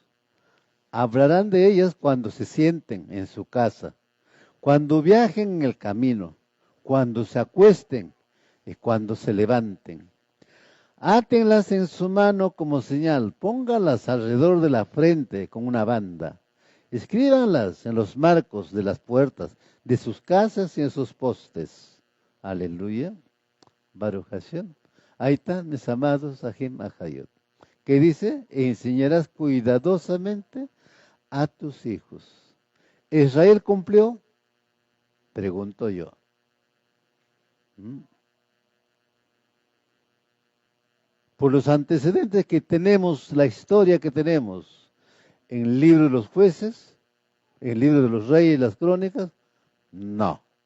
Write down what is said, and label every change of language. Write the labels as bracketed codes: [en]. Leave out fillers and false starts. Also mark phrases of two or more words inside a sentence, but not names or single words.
[es] Hablarán de ellas cuando se sienten en su casa, cuando viajen en el camino, cuando se acuesten y cuando se levanten. Átenlas en su mano como señal, pónganlas alrededor de la frente con una banda. Escríbanlas en los marcos de las puertas de sus casas y en sus postes. [he] הללויה. ברוך השם. [es] Ahí están, mis amados [he] אחים אחיות. [es] Que dice, enseñarás cuidadosamente a tus hijos. ¿Israel cumplió? Pregunto yo. ¿Mm? Por los antecedentes que tenemos, la historia que tenemos en el libro de los jueces, en el libro de los reyes y las crónicas, no.